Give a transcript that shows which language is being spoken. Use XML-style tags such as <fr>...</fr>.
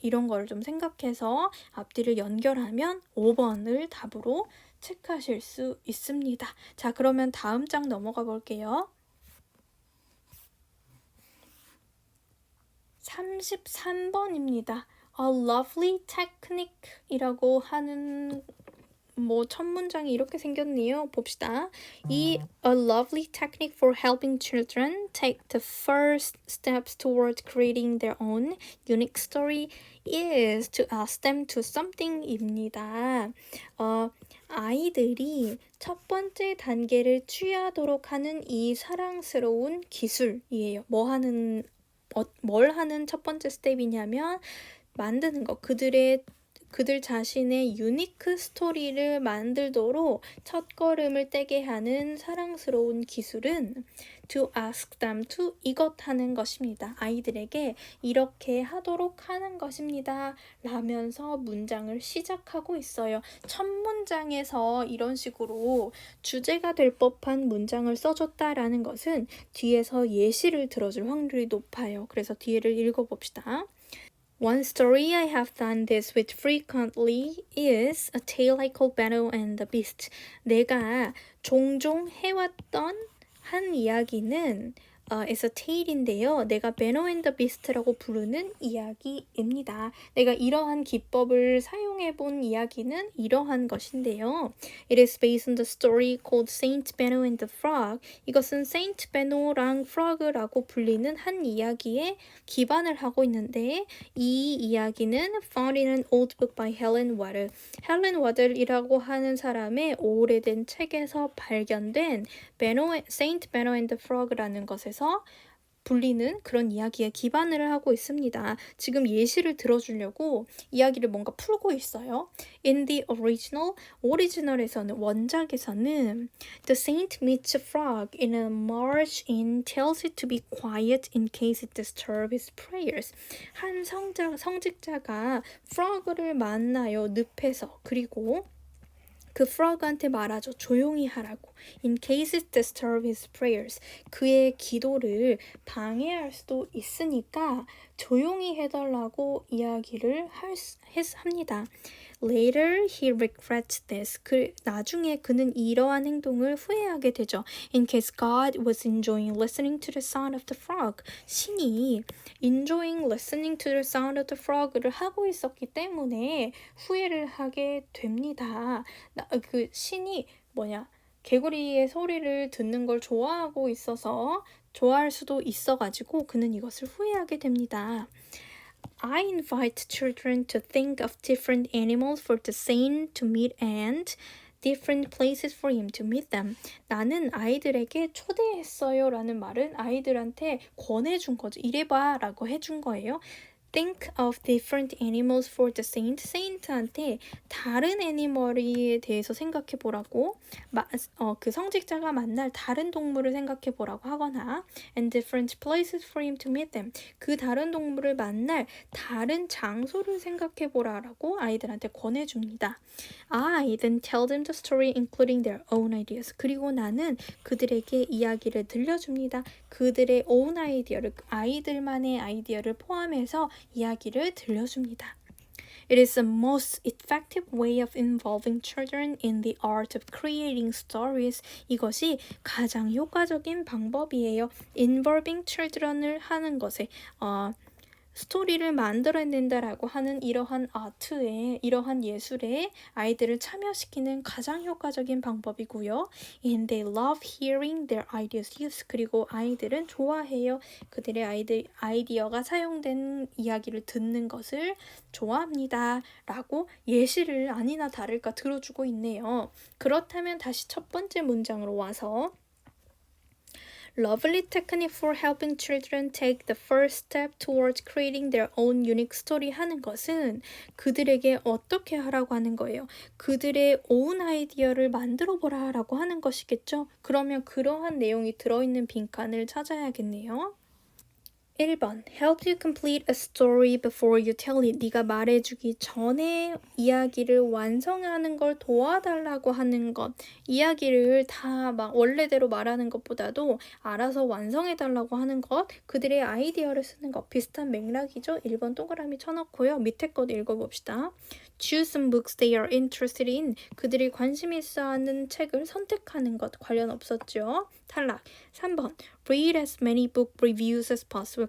<ko>이런 거를 좀 생각해서 앞뒤를 연결하면 5번을 답으로 체크하실 수 있습니다. 자, 그러면 다음 장 넘어가 볼게요. 33번입니다.</ko> <en>A lovely technique</en> <ko>이라고 하는 첫 문장이 이렇게 생겼네요. 봅시다.</ko> <en>A lovely technique for helping children take the first steps toward creating their own unique story is to ask them to something입니다.</en> <ko>아이들이 첫 번째 단계를 취하도록 하는 이 사랑스러운 기술이에요. 뭘 하는 첫 번째 스텝이냐면 만드는 거. 그들 자신의 유니크 스토리를 만들도록 첫걸음을 떼게 하는 사랑스러운 기술은</ko> <en>to ask them to</en> <ko>이것 하는 것입니다. 아이들에게 이렇게 하도록 하는 것입니다. 라면서 문장을 시작하고 있어요. 첫 문장에서 이런 식으로 주제가 될 법한 문장을 써줬다라는 것은 뒤에서 예시를 들어줄 확률이 높아요. 그래서 뒤를 읽어봅시다.</ko> <en>One story I have done this with frequently is a tale I call Battle and the Beast.</en> <ko>내가 종종 해왔던 한 이야기는</ko> <en>as a tale인데요.</en> <ko>내가 Benno and the Beast라고 부르는 이야기입니다. 내가 이러한 기법을 사용해 본 이야기는 이러한 것인데요.</ko> <en>It is based on the story called Saint Benno and the Frog.</en> <ko>이것은 Saint Benno랑 Frog라고 불리는 한 이야기에 기반을 하고 있는데 이 이야기는</ko> <en>found in an old book by Helen Waddell.</en> <ko>헬렌 와들이라고 하는 사람의 오래된 책에서 발견된 Saint Benno and the Frog라는 것에서 불리는 그런 이야기에 기반을 하고 있습니다. 지금 예시를 들어주려고 이야기를 뭔가 풀고 있어요.</ko> <en>In the</en> <ko>오리지널에서는 원작에서는</ko> <en>The saint meets a frog in a marsh and tells it to be quiet in case it disturbs his prayers.</en> <ko>한 성직자가 frog를 만나요. 늪에서. 그리고 그 frog한테 말하죠. 조용히 하라고.</ko> <en>In case it disturbs his prayers.</en> <ko>그의 기도를 방해할 수도 있으니까 조용히 해달라고 이야기를 합니다.</ko> <en>Later he regrets this.</en> <ko>나중에 그는 이러한 행동을 후회하게 되죠.</ko> <en>In case God was enjoying listening to the sound of the frog.</en> <ko>신이</ko> <en>enjoying listening to the sound of the frog를</en> <ko>하고 있었기 때문에 후회를 하게 됩니다. 그 신이 개구리의 소리를 듣는 걸 좋아하고 있어서 좋아할 수도 있어가지고 그는 이것을 후회하게 됩니다.</ko> <en>I invite children to think of different animals for the saint to meet and different places for him to meet them.</en> <ko>나는 아이들에게 초대했어요 라는 말은 아이들한테 권해준 거죠. 이래봐 라고 해준 거예요.</ko> <en>Think of different animals for the saint.</en> <ko>saint한테 다른 애니멀에 대해서 생각해 보라고 그 성직자가 만날 다른 동물을 생각해 보라고 하거나</ko> <en>and different places for him to meet them.</en> <ko>그 다른 동물을 만날 다른 장소를 생각해 보라라고 아이들한테 권해줍니다.</ko> <en>I then tell them the story including their own ideas.</en> <ko>그리고 나는 그들에게 이야기를 들려줍니다. 그들의 own 아이디어를 아이들만의 아이디어를 포함해서 이야기를 들려줍니다.</ko> <en>It is the most effective way of involving children in the art of creating stories.</en> <ko>이것이 가장 효과적인 방법이에요.</ko> <en>Involving children</en> <ko>을 하는 것에 스토리를 만들어낸다라고 하는 이러한 아트에 이러한 예술에 아이들을 참여시키는 가장 효과적인 방법이고요.</ko> <en>And they love hearing their ideas used.</en> <ko>그리고 아이들은 좋아해요. 그들의 아이디어가 사용된 이야기를 듣는 것을 좋아합니다. 라고 예시를 아니나 다를까 들어주고 있네요. 그렇다면 다시 첫 번째 문장으로 와서</ko> <en>Lovely technique for helping children take the first step towards creating their own unique story</en> <ko>하는 것은 그들에게 어떻게 하라고 하는 거예요. 그들의 own 아이디어를 만들어 보라 라고 하는 것이겠죠. 그러면 그러한 내용이 들어있는 빈칸을 찾아야겠네요.</ko> <en>1번 Help you complete a story before you tell it.</en> <ko>네가 말해주기 전에 이야기를 완성하는 걸 도와달라고 하는 것. 이야기를 다 막 원래대로 말하는 것보다도 알아서 완성해달라고 하는 것. 그들의 아이디어를 쓰는 것. 비슷한 맥락이죠. 1번 동그라미 쳐놓고요. 밑에 것 읽어봅시다.</ko> <en>Choose some books they are interested in.</en> <ko>그들이 관심 있어하는 책을 선택하는 것. 관련 없었죠. 탈락.</ko> <en>3번 Read as many book reviews as possible.</en>